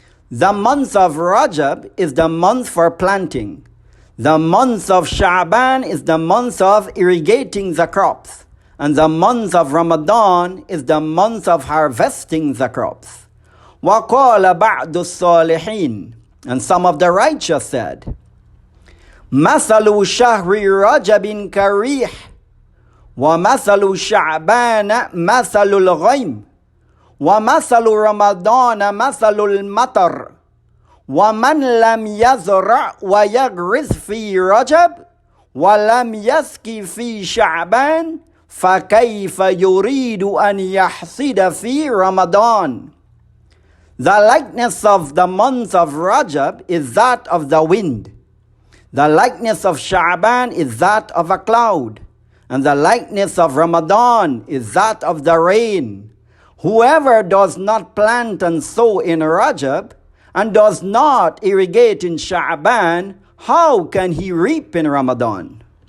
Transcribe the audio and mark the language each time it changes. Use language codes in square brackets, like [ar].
[en] The month of Rajab is the month for planting. The month of Sha'ban is the month of irrigating the crops. And the month of Ramadan is the month of harvesting the crops. [ar] وَقَالَ بَعْدُ الصَّالِحِينَ. [en] And some of the righteous said, [ar] مَثَلُ شَهْرِ رَجَبٍ كَرِيحٍ وَمَثَلُ شَعْبَانَ مَثَلُ الْغَيْمِ وَمَثَلُ رَمَضَانَ مَثَلُ الْمَطَرِ وَمَنْ لَمْ يَزْرَعْ وَيَغْرِسْ فِي رَجَبٍ وَلَمْ يَسْقِ فِي شَعْبَانٍ فَكَيْفَ يُرِيدُ أَنْ يَحْصِدَ فِي رَمَضَانٍ. [en] The likeness of the month of Rajab is that of the wind. The likeness of Sha'ban is that of a cloud. And the likeness of Ramadan is that of the rain. Whoever does not plant and sow in Rajab and does not irrigate in Sha'ban, how can he reap in Ramadan?